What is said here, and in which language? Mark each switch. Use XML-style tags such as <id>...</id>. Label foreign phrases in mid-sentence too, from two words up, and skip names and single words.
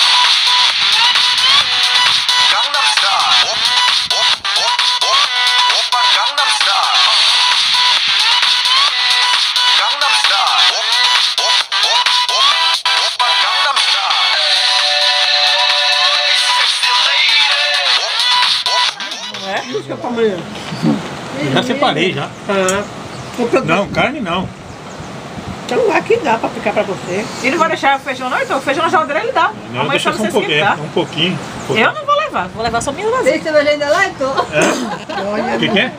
<ko>강남스타일 오빤 강남스타일 강남스타일 오빤 강남스타일</ko> <en>sexy lady</en> <pt>Já separei já. Não, carne não. Então aqui dá pra ficar pra você. E não vai deixar o feijão não? Então o feijão na geladeira ele dá. Não, Amanhã deixa só só você um esquentar. pouquinho. Eu não vou levar, vou levar só minhas vazias. Tem cerveja ainda lá, então? O que é?</pt>